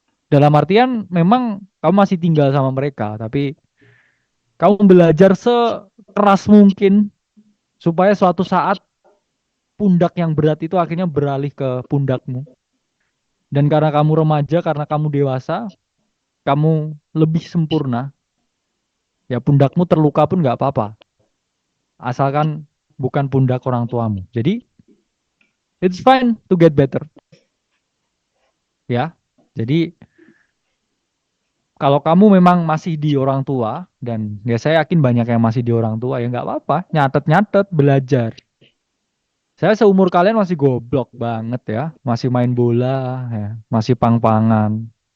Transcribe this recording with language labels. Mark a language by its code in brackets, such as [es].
[id] Dalam artian memang kamu masih tinggal sama mereka, tapi kamu belajar sekeras mungkin supaya suatu saat pundak yang berat itu akhirnya beralih ke pundakmu. Dan karena kamu remaja, karena kamu dewasa, kamu lebih sempurna, ya pundakmu terluka pun nggak apa-apa. Asalkan bukan pundak orang tuamu. Jadi, [en] it's fine to get better. [id] Ya, jadi kalau kamu memang masih di orang tua, dan ya saya yakin banyak yang masih di orang tua, ya nggak apa-apa, nyatet-nyatet, belajar. Saya seumur kalian masih goblok banget ya, masih main bola, ya, masih pang-pangan.